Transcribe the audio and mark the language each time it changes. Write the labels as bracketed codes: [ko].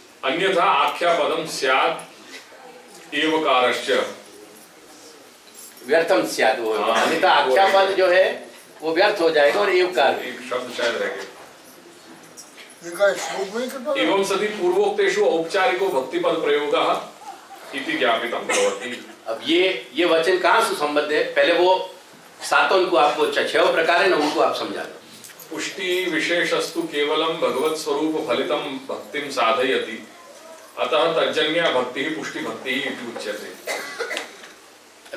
[sa] अन्यथा आख्या पदम स्यात् एवकारश्च व्यर्थम स्यात्, [hi] वो अन्यथा आख्या पद जो है वो व्यर्थ हो जाएगा और एवकार एक शब्द शायद रह गया। श्लोक में कितना [sa] एवं सति पूर्वोक्तेषु औपचारिको भक्ति पद प्रयोगः इति ज्ञापितं भवति। [hi] अब ये वचन कहाँ से संबद्ध है? पहले वो सातों को आपको 6 प्रकार है ना, उनको आप समझा दो। [sa] पुष्टि विशेषस्तु केवलम भगवत स्वरूप फलितम भक्तिम साधयति, अतः तज्जन्या भक्ति ही पुष्टि भक्ति ही इति उच्यते।